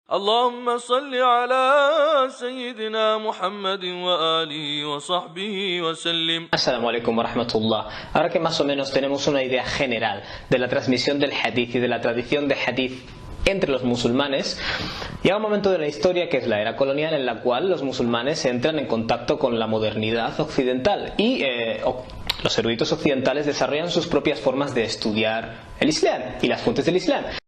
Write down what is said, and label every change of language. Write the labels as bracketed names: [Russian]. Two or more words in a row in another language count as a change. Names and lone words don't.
[Arabic] اللهم صل على سيدنا محمد وآله وصحبه وسلم. السلام عليكم ورحمة الله. [Spanish] Ahora que más o menos tenemos una idea general de la transmisión del hadith y de la tradición de hadith entre los musulmanes, llega un momento de la historia que es la era colonial en la cual los musulmanes entran en contacto con la modernidad occidental y los eruditos occidentales desarrollan sus propias formas de estudiar el Islam y las fuentes del Islam.